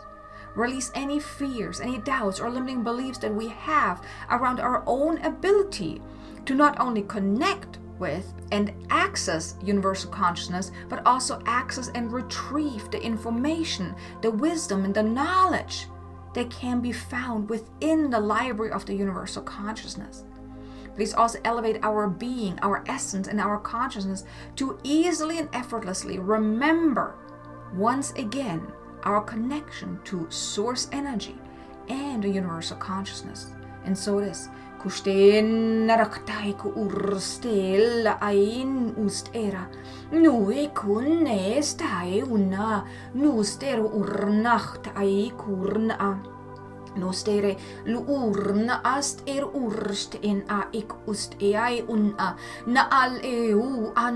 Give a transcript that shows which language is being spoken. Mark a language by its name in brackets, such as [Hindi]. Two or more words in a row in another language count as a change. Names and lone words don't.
[English] Release any fears, any doubts, or limiting beliefs that we have around our own ability to not only connect with and access universal consciousness, but also access and retrieve the information, the wisdom, and the knowledge that can be found within the library of the universal consciousness. Please also elevate our being, our essence, and our consciousness to easily and effortlessly remember once again our connection to source energy and the universal consciousness. And so it is. Kusten naraktai ku urstela ain ustera nu kunne stai una nu stero urnacht ai kurna Nostere luurna ast urst in a ik ust ai unna na al an